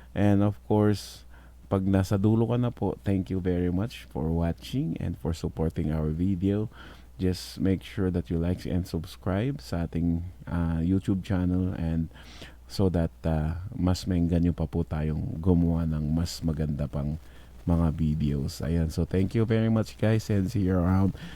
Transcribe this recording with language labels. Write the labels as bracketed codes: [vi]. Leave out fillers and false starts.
[en] And of course, [tl] pag nasa dulo ka na po, [en] thank you very much for watching and for supporting our video. Just make sure that you like and subscribe [tl] sa ating [en] YouTube channel, and so that [tl] mas maengganyo pa po tayong gumawa ng mas maganda pang mga videos. [en] Ayan, so thank you very much guys and see you around.